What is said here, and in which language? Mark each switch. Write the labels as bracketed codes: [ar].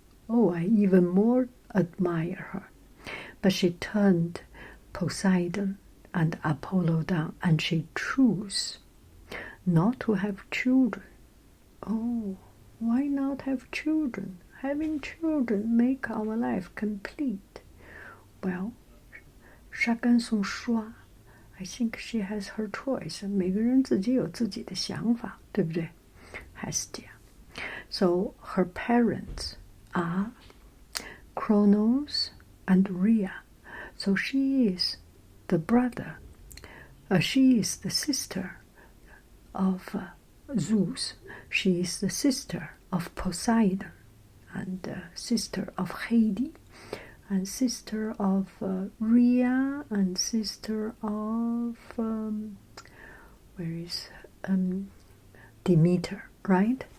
[en] I even more admire her. But she turned Poseidon and Apollo down, and she chose not to have children. Oh, Why not have children? Having children make our life complete. Well, [zh] 沙甘颂说 [en] I think she has her choice. [zh] 每个人自己有自己的想法，对不对 Hestia. [en] So her parents are Kronos and Rhea. So she is the brother. She is the sister of Zeus. She is the sister of Poseidon and sister of Hades and sister of Rhea and sister of where is Demeter, right?